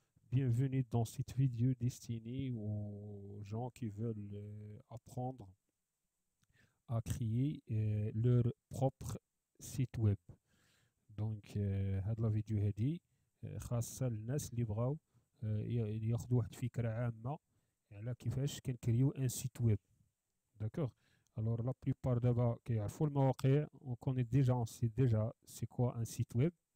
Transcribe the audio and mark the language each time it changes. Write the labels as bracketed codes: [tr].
[fr] Bienvenue dans cette vidéo destinée aux gens qui veulent apprendre à créer leur propre site web. [ar] Donc, هاد لا فيديو هادي خاصة للناس اللي بغاو ياخدوا واحد الفكرة عامة على كيفاش كنكريو ان سيت ويب. [fr] D'accord. Alors, la plupart d'abord [ar] كيعرفوا المواقع, [fr] on connaît déjà, on sait déjà c'est quoi un site web.